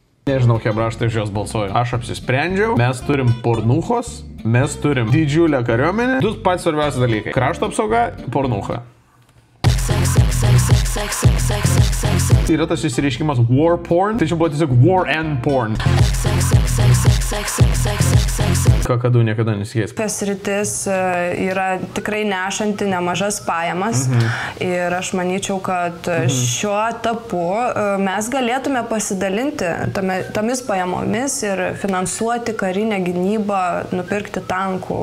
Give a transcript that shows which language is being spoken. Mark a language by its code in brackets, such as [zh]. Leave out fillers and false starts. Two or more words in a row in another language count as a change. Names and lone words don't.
[lt] Nežinau, hebra, aš tai už jos balsuoju. Aš apsisprendžiau, mes turim pornuchos, mes turim didžiulę kariuomenę. Du pats svarbiausi dalykai. Krašto apsauga, pornucha. Yra tas išsireiškimas [en] war porn, [lt] tai čia buvo tiesiog [en] war and porn. [lt] Kakadu niekada nesikeis. Tas rytis yra tikrai nešanti nemažas pajamas ir aš manyčiau, kad šiuo etapu mes galėtume pasidalinti tomis pajamomis ir finansuoti karinę gynybą, nupirkti tankų.